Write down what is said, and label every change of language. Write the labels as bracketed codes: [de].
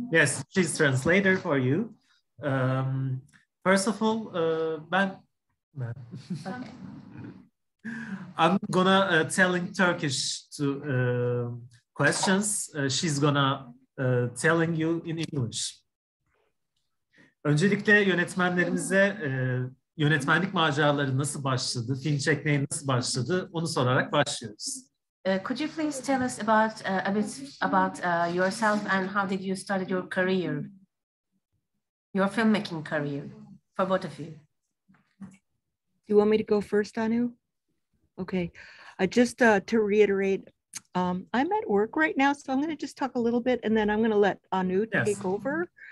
[en] Yes, she's translator for you. First of all, okay. I'm gonna telling Turkish to questions. She's gonna telling you in English. [tr] Öncelikle yönetmenlerimize yönetmenlik maceraları nasıl başladı, film çekmeye nasıl başladı onu sorarak başlıyoruz. [en] Could you please tell us about a bit about yourself and how did you start your career, your filmmaking career, for both of you? Do you want me to go first, Anu? Okay. Just to reiterate, I'm at work right now, so I'm going to just talk a little bit, and then I'm going to let Anu take over.